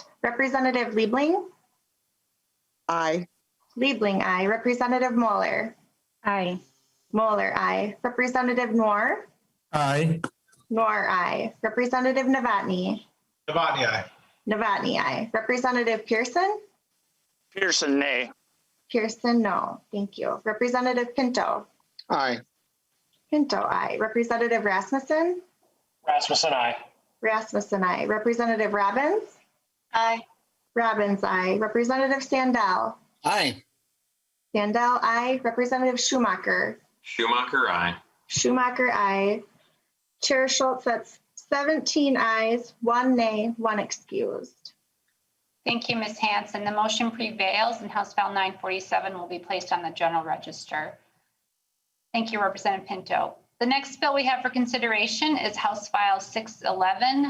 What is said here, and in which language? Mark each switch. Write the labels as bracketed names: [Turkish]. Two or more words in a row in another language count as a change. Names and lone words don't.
[English] Representative Liebling? Aye. Liebling, aye. Representative Mueller? Aye. Mueller, aye. Representative Noor? Aye. Noor, aye. Representative Novotny? Novotny, aye. Novotny, aye. Representative Pearson? Pearson, nay. Pearson, no. Thank you. Representative Pinto? Aye. Pinto, aye. Representative Rasmussen? Rasmussen, aye. Rasmussen, aye. Representative Robbins? Aye. Robbins, aye. Representative Sandell? Aye. Sandell, aye. Representative Schumacher? Schumacher, aye. Schumacher, aye. Chair Schultz, that's 17 ayes, 1 nay, 1 excused. Thank you, Ms. Hanson. The motion prevails and House File 947 will be placed on the General Register. Thank you, Representative Pinto. The next bill we have for consideration is House File 611.